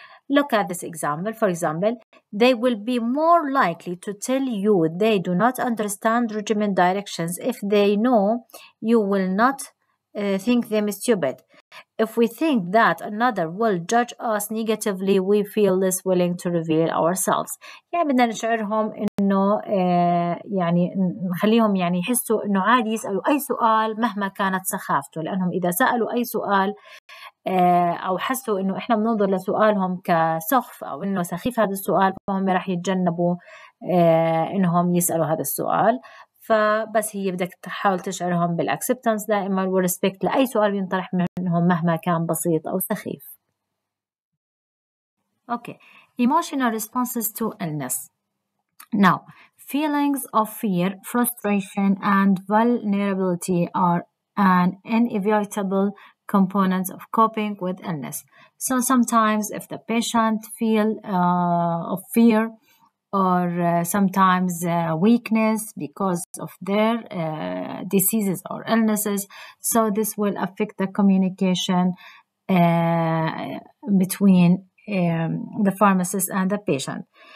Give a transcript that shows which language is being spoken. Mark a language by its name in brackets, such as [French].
[English] Look at this example. For example, they will be more likely to tell you they do not understand regimen directions if they know you will not think them stupid. If we think that another will judge us negatively, we feel less willing to reveal ourselves. [Arabic] يعني بدنا نشعرهم إنه يعني نخليهم يعني يحسوا إنه عادي يسألوا أي سؤال مهما كانت سخافته، لأنهم إذا سألوا أي سؤال أو حسوا إنه إحنا بننظر لسؤالهم كسخف أو إنه سخيف هذا السؤال، فهم راح يتجنبوا إنهم يسألوا هذا السؤال. فبس هي بدك تحاول تشعرهم بالacceptance دائما والريسبكت لأي سؤال بينطرح منهم مهما كان بسيط أو سخيف. [English] Okay, emotional responses to illness. Now, feelings of fear, frustration, and vulnerability are an inevitable component of coping with illness. So sometimes if the patient feel of fear or sometimes weakness because of their diseases or illnesses, so this will affect the communication between the pharmacist and the patient.